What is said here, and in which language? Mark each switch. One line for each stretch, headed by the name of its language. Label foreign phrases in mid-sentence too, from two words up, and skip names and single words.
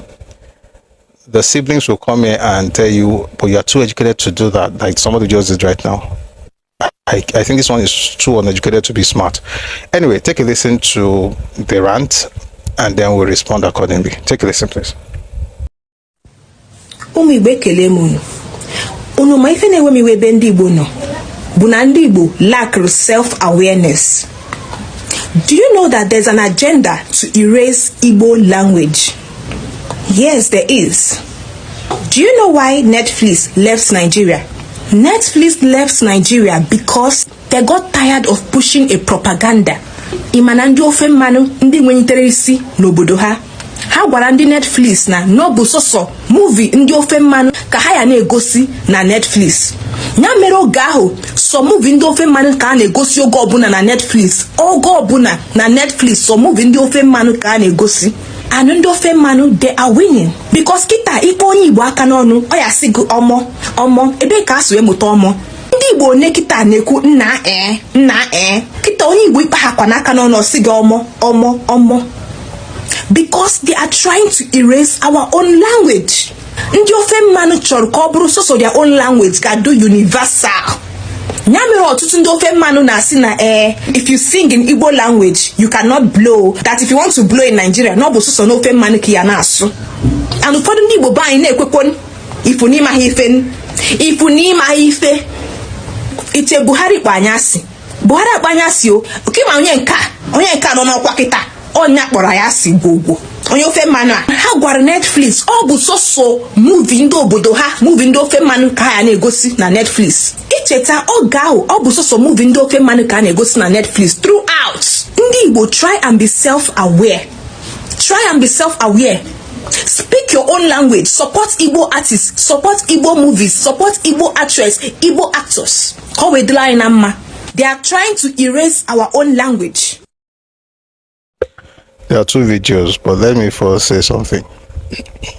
English: The siblings will come here and tell you, but you're too educated to do that, like somebody just did right now. I think this one is too uneducated to be smart. Anyway, take a listen to the rant, and then we'll respond accordingly. Take a listen, please.
Igbo: Ụmụ Igbo ekele m unu ma ife na-enwe m iwe ebe ndị Igbo nọ bụ na ndị Igbo
English: lack self-awareness. Do you know that there's an agenda to erase Igbo language? Yes, there is. Do you know why Netflix left Nigeria? Netflix left Nigeria because they got tired of pushing a propaganda.
Igbo: Ịmana ndị Ofe Mmanụ ndị nwenyitere isi n'obodo ha. Ha gwara ndị Netflix na no bụ sọsọ movie ndị Ofe Mmanụ ka ha ya na-egosi na Netflix. Nya mere oge ahụ so movie ndị Ofe Mmanụ ka a na-egosi oge ọbụla na Netflix. Oge ọbụla na Netflix so movie ndị Ofe Mmanụ ka a na-egosi.
English: And ndị Ofe Mmanụ, they are winning because
Igbo: kita ikpe onye Igbo aka n'ọnụ ọ ya sị gị ọmọ ebe ka asụ emụta ọmọ. Ndị Igbo ne kita na-ekwu nna kita onye Igbo ikpe ha kwa n'aka n'ọnụ ọ sị gị ọmọ.
English: Because they are trying to erase our own language.
Igbo: Ndị Ofe Mmanụ chọrọ ka ọ bụrụ sọsọ
English: their own language
Igbo: ga do universal. Nya mere ọtụtụ ndị Ofe Mmanụ na-asị na
English: if you sing in Igbo language you cannot blow, that if you want to blow in Nigeria
Igbo: no bụ sọsọ n'Ofe Mmanụ ka ya na-asụ. And ụfọdụ ndị Igbo be anyị na-ekwekwo ifu n'ime ha ife ite Buhari kpanyasị o oke ma onye nka nọ n'ọkwa kịta onye kpọrọ ya si gwogwo onye Ofe Mmanụ a ha gwara Netflix ọ bụ sọsọ movie ndị obodo ha, movie ndị Ofe Mmanụ ka ha na-egosi na Netflix. Icheta oge ahụ ọ bụ sọsọ movie ndị Ofe Mmanụ ka a na-egosi na Netflix throughout.
English: Ndị Igbo try and be self-aware. Speak your own language, support Igbo artists, support Igbo movies, support Igbo actress, Igbo actors. They are trying to erase our own language. There are 2 videos, but let me first say something.